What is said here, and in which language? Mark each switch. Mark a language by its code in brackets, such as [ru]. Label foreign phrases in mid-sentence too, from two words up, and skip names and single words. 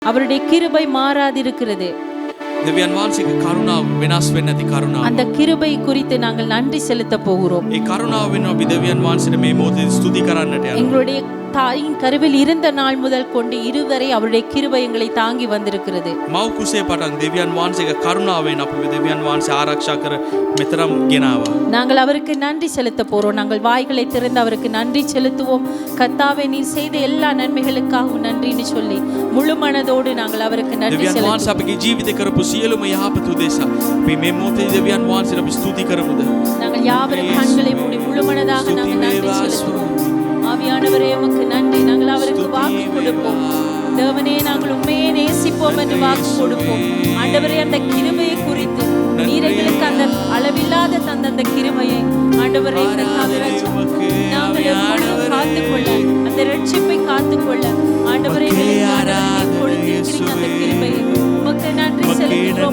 [ta] அவருடைய கிருபை மாறாதிருக்கிறது. [si] දෙවියන් වහන්සේගේ කරුණාව වෙනස් වෙන්නේ නැති කරුණාව. [ta] அந்த கிருபை குறித்து நாங்கள் நன்றி செலுத்த போகிறோம். [si] ඒ කරුණාව වෙනවා අපි දෙවියන් වහන්සේට මේ මොහොතේ ස්තුති කරන්නට යනවා. [ta] எங்களுடைய தாயின் கருவில் இருந்த நாள் முதல் கொண்டு இருவரை அவருடைய கிருபை எங்களை தாங்கி வந்திருக்கிறது. [si] මව් කුසේ පටන් දෙවියන් වහන්සේගේ කරුණාවෙන් අපි දෙවියන් වහන්සේ ආරක්ෂා කර මෙතරම් ගෙනාවා. [ta] நாங்கள் அவருக்கு நன்றி செலுத்த போறோம். நாங்கள் வாய்களை திறந்து அவருக்கு நன்றி செலுத்துவோம். கர்த்தாவே நீர் செய்த எல்லா நன்மைகளுக்காகவும் நன்றின்னு சொல்லி முழு மனதோடு நாங்கள் அவருக்கு நன்றி [si] දෙවියන් [ta] செலுத்துவோம். [si] වහන්සේ අපගේ ජීවිතේ කරපු සියලුම යහපත උදෙසා අපි මේ මොහොතේ දෙවියන් වහන්සේට අපි ස්තුති කරමුද? [ta] நாங்கள் யாவரும் கண்களை மூடி முழு மனதாக நாங்கள் நன்றி செலுத்துவோம். ஆவியானவரே உமக்கு நன்றி. நாங்கள் அவருக்கு வாக்கு கொடுப்போம். தேவனே நாங்கள் உண்மையை நேசிப்போம் என்று வாக்கு கொடுப்போம். ஆண்டவரே அந்த கிருபையை குறித்து நீர் எங்களுக்கு அந்த அளவில்லாத தந்த அந்த கிருபையை ஆண்டவரே நாங்கள் எப்பொழுதும் காத்துக்கொள்ள அந்த ரட்சிப்பை காத்துக்கொள்ள ஆண்டவரே கொடுத்திருக்கிறீங்க அந்த கிருபையை உமக்கு நன்றி செலுத்துகிறோம்.